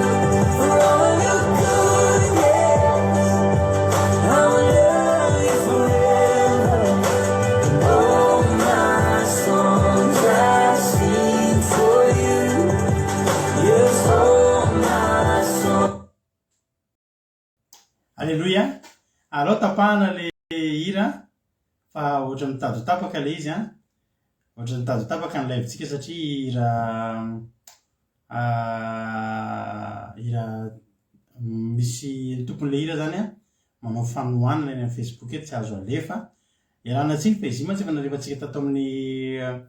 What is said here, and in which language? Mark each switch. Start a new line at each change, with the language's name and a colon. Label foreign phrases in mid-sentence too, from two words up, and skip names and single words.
English: For all of your goodness, I will love you forever. Oh, my songs I sing for you. Yes, oh, my soul.
Malagasy: Alleluia alao tapahana le hira fa ohatra mitady ho tapaka le izy ohatra mitady ho tapaka ny live-tsika satria hira misy tompon'le hira zany manao fanohanana eny amin'ny Facebook eto tsy azo alefa iarana tsiny fa izy mantsy efa nalefantsika tato amin'ny